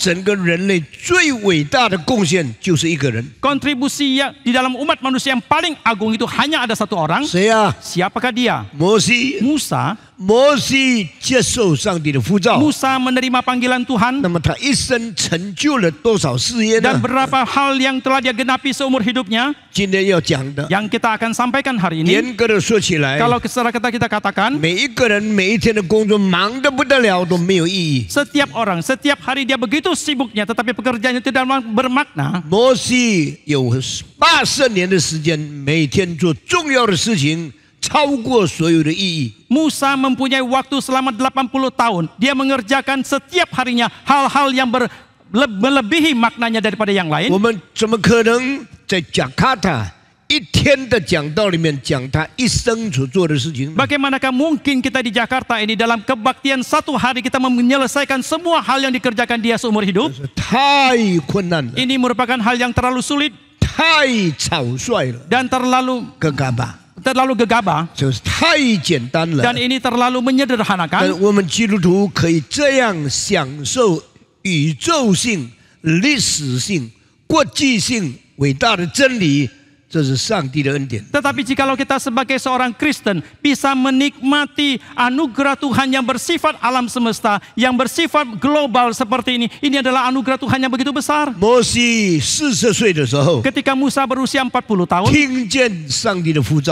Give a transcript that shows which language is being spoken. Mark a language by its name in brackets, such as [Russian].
[Chinese] 整个人类最伟大的贡献就是一个人， [Indonesian] kontribusi yang di dalam umat manusia yang paling agung itu hanya ada satu orang. [Chinese] 谁啊？ [Indonesian] Siapakah dia? [Chinese] 摩西。 [Indonesian] Musa. [Chinese] 摩西接受上帝的呼召， [Indonesian] Musa menerima panggilan Tuhan [Chinese] 那么他一生成就了多少事业 [Indonesian] dan [Chinese] 呢？ [Indonesian] berapa hal yang telah dia genapi seumur hidupnya [Chinese] 今天要讲的， [Indonesian] yang kita akan sampaikan hari ini. [Chinese] 严格的说起来， [Indonesian] Kalau secara kita katakan, [Chinese] 每一个人每一天的工作忙得不得了，都没有意义。 [Indonesian] setiap orang, setiap hari dia begitu sibuknya, tetapi pekerjaannya tidak bermakna. [Chinese] 摩西有80年的时间，每天做重要的事情，超过所有的意义。 [Indonesian] Musa mempunyai waktu selama 80 tahun. Dia mengerjakan setiap harinya hal-hal yang melebihi maknanya daripada yang lain. [Chinese] 我们怎么可能在雅加达一天的讲道里面讲他一生所做的事情？ [Indonesian] Bagaimanakah mungkin kita di Jakarta ini dalam kebaktian satu hari kita menyelesaikan semua hal yang dikerjakan dia seumur hidup? [Chinese] 太困难了， [Indonesian] Ini merupakan hal yang terlalu sulit [Chinese] 太草率了， [Indonesian] dan terlalu gegabah [Chinese] 就是太简单了。 [Indonesian] dan ini terlalu [Chinese] 但 [Indonesian] menyederhanakan. [Chinese] 我们基督徒可以这样享受宇宙性、历史性、国际性伟大的真理，这是上帝的恩典。 [Indonesian] Tetapi jikalau kita sebagai seorang Kristen bisa menikmati anugerah Tuhan yang bersifat alam semesta, yang bersifat global seperti ini adalah anugerah Tuhan yang begitu besar. [Chinese] 摩西40岁的时候， [Indonesian] Ketika Musa berusia 40 tahun, [Chinese] 听见上帝的呼召，